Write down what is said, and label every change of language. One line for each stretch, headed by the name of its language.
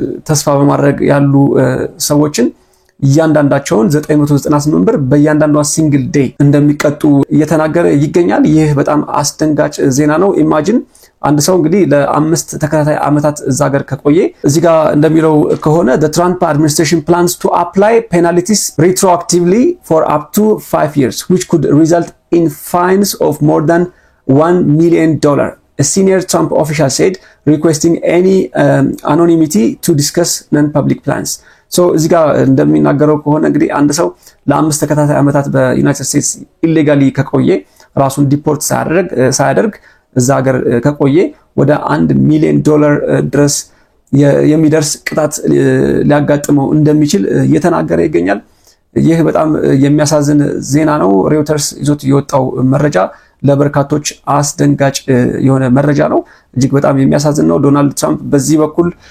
Amharic: ተስፋ በማድረግ ያሉ ሰዎችን እያንዳንዳቸውን 998 ብር በእያንዳንዷ ሲንግል ዴይ እንደሚቀጡ እየተናገረ ይገኛል። ይህ በጣም አስደንጋጭ ዜና ነው። ኢማጂን አንድ ሰው እንግዲህ ለአምስት ተከታታይ ዓመታት እዛ ሀገር ከቆየ እዚህ ጋር እንደሚለው ከሆነ
English: the Trump administration plans to apply penalties retroactively for up to 5 years which could result in fines of more than $1 million. A senior Trump official said, requesting any anonymity to discuss non-public plans.
Amharic: So እዚህ ጋር እንደሚናገረው ከሆነ እንግዲህ አንድ ሰው ለአምስት ተከታታይ ዓመታት በዩናይትድ ስቴትስ ኢሌጋሊ ከቆየ ራሱን ዲፖርት ሳያደርግ እዛ ሀገር ከቆየ ወደ $1 ሚሊዮን ድረስ የሚደርስ ቅጣት ሊያጋጥመው እንደሚችል እየተናገረ ይገኛል። ይህ በጣም የሚያሳዝን ዜና ነው። ሬውተርስ ይዞት የወጣው መረጃ ለበርካቶች አስደንጋጭ የሆነ መረጃ ነው። እጅግ በጣም የሚያሳዝን ነው። ዶናልድ ትራምፕ በዚህ በኩል